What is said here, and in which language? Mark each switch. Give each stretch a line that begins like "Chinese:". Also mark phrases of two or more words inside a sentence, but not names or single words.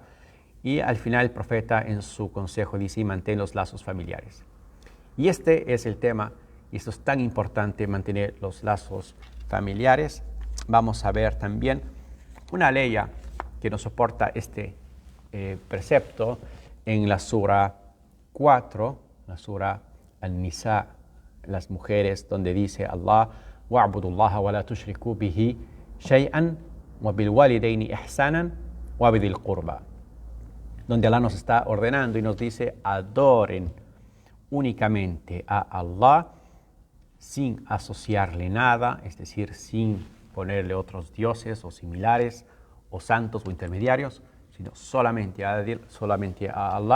Spanish: Y al final el profeta en su consejo dice: mantén los lazos familiares. Y este es el tema, y esto es tan importante, mantener los lazos familiares. Vamos a ver también una ley que nos soporta este precepto en la sura 4, la sura An-Nisa, las mujeres, donde dice
Arabic: Allah: واعبدوا الله ولا تشركوا به شيئا وبالوالدين إحسانا وبذي القربى,
Spanish: donde Allah nos está ordenando y nos dice: adoren únicamente a Allah sin asociarle nada, es decir, sin ponerle otros dioses o similares o santos o intermediarios, sino solamente a Allah.